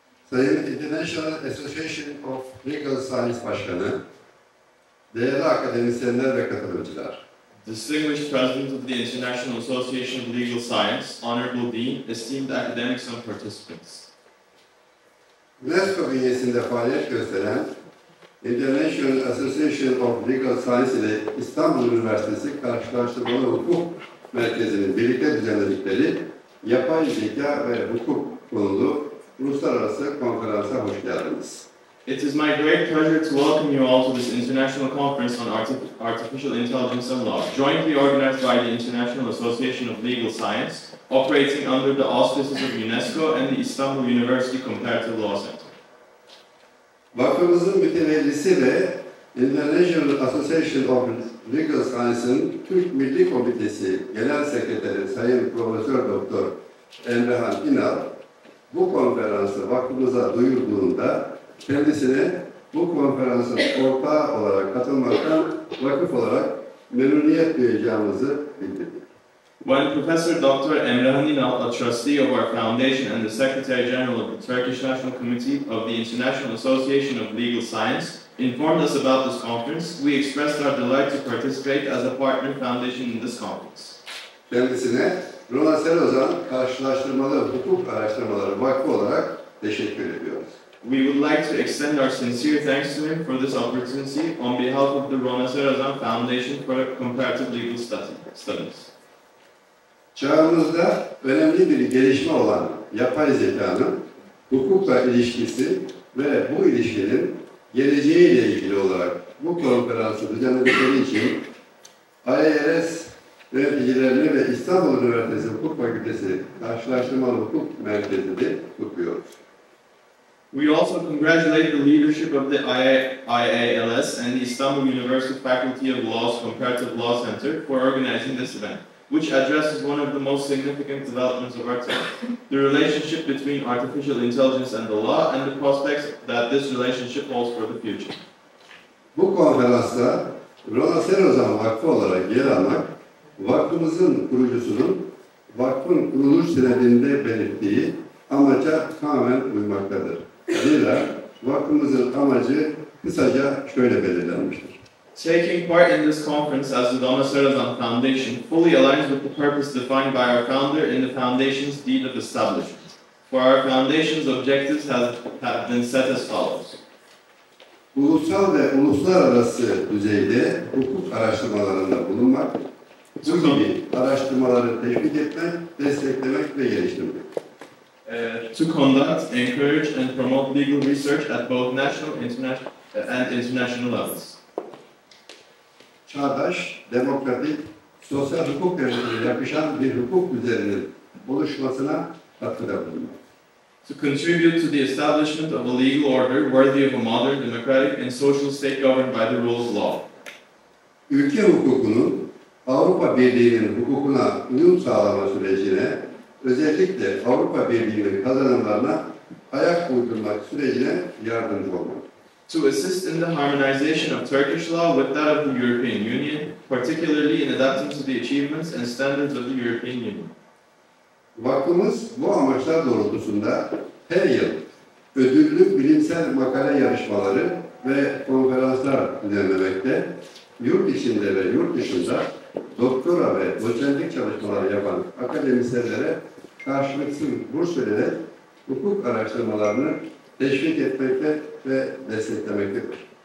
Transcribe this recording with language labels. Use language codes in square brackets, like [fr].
[tr] Sayın International Association of Legal Science Başkanı, değerli akademisyenler ve katılımcılar. [en] Distinguished President of the International Association of Legal Science, Honorable Dean, esteemed academics and participants. [tr] UNESCO bünyesinde faaliyet gösteren International Association of Legal Science ile İstanbul Üniversitesi Karşılaştırmalı Hukuk Merkezi'nin birlikte düzenledikleri yapay zeka ve hukuk konulu uluslararası konferansa hoş geldiniz. [en] It is my great pleasure to welcome you all to this international conference on artificial intelligence and law, jointly organized by the International Association of Legal Science, operating under the auspices of UNESCO and the Istanbul University Comparative Law Center. [tr] Vakfımızın mütevellisi ve International Association of Legal Science'ın Türk Milli Komitesi Genel Sekreteri Sayın Profesör Doktor Emrehan İnal, bu konferansı vakfımıza duyurduğunda kendisine bu konferansın ortağı olarak katılmaktan vakıf olarak memnuniyet duyacağımızı bildirdik. [en] When Professor Dr. Emrah Ünal, a trustee of our foundation and the Secretary General of the Turkish National Committee of the International Association of Legal Science, informed us about this conference, we expressed our delight to participate as a partner foundation in this conference. [tr] Kendisine Rona Serozan Karşılaştırmalı Hukuk Araştırmaları Vakfı olarak teşekkür ediyoruz. [en] We would like to extend our sincere thanks to him for this opportunity on behalf of the Rona Serozan Foundation for Comparative Legal Studies. [tr] Çağımızda önemli bir gelişme olan yapay zekanın hukukla ilişkisi ve bu ilişkinin geleceğiyle ilgili olarak bu konferansı düzenledikleri için IALS yöneticilerini ve İstanbul Üniversitesi Hukuk Fakültesi Karşılaştırmalı Hukuk Merkezi'ni kutluyoruz. [en] We also congratulate the leadership of the IALS and the Istanbul University Faculty of Law's Comparative Law Center for organizing this event, which addresses one of the most significant developments of our time, the relationship between artificial intelligence and the law and the prospects that this relationship holds for the future. [tr] Bu konferansta Rona Serozan Vakfı olarak yer almak, vakfımızın kurucusunun vakfın kuruluş senedinde belirttiği amaca tamamen uymaktadır. Zira vakfımızın amacı kısaca şöyle belirlenmiştir. [en] Taking part in this conference as the Rona Serozan Foundation fully aligns with the purpose defined by our founder in the foundation's deed of establishment. For our foundation's objectives have been set as follows. [tr] Ulusal ve uluslararası düzeyde hukuk araştırmalarında bulunmak, bu gibi araştırmaları teşvik etmek, desteklemek ve geliştirmek. [en] To conduct, encourage and promote legal research at both national and international levels. [tr] Çağdaş, demokratik, sosyal hukuk devletine yakışan bir hukuk düzeninin oluşmasına katkıda bulunmak. [en] To contribute to the establishment of a legal order worthy of a modern, democratic and social state governed by the rule of law. [tr] Ülke hukukunun Avrupa Birliği'nin hukukuna uyum sağlama sürecine, özellikle Avrupa Birliği'nin kazanımlarına ayak uydurmak sürecine yardımcı olmak. [en] To assist in the harmonization of Turkish law with that of the European Union, particularly in adapting to the achievements and standards of the European Union. [tr] Vakfımız bu amaçlar doğrultusunda her yıl ödüllü bilimsel makale yarışmaları ve konferanslar düzenlemekte, yurt içinde ve yurt dışında doktora ve doçentlik çalışmaları yapan akademisyenlere karşılıksız burs vererek hukuk araştırmalarını teşvik etmekte ve desteklemektedir.